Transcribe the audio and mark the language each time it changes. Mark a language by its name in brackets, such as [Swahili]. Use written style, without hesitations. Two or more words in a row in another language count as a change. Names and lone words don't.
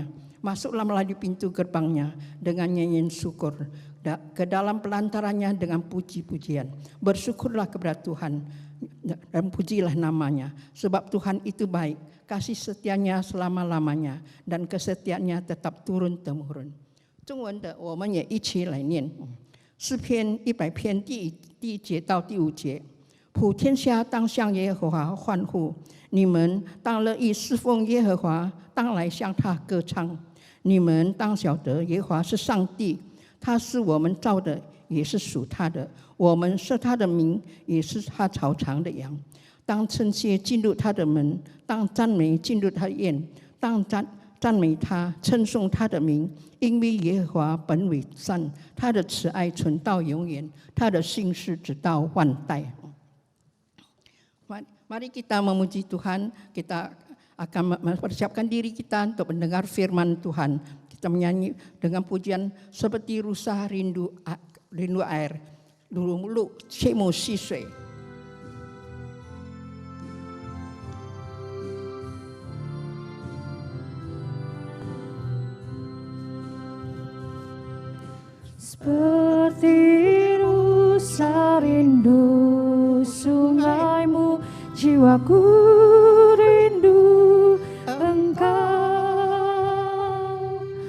[Indonesian] Masuklah melalui pintu gerbangnya dengan nyanyian syukur, ke dalam pelantarannya dengan puji-pujian. Bersyukurlah kepada Tuhan dan pujilah namanya, sebab Tuhan itu baik, kasih setianya selama-lamanya, dan kesetiaannya tetap turun-temurun. [Chinese] 中文的我们也一起来念。诗篇100篇第1节到第5节，普天下当向耶和华欢呼，你们当乐意侍奉耶和华，当来向他歌唱。你们当晓得耶和华是上帝，他是我们造的，也是属他的，我们是他的民，也是他草场的羊。当称谢进入他的门，当赞美进入他的院，当赞美他，称颂他的名，因为耶和华本为善，他的慈爱存到永远，他的信实直到万代。 [Indonesian] Mari kita memuji Tuhan, kita akan mempersiapkan diri kita untuk mendengar firman Tuhan. Kita menyanyi dengan pujian seperti rusa rindu air, dulu [Chinese] 切慕溪水。 [Indonesian] Seperti rusa rindu sungaimu, jiwaku rindu Engkau.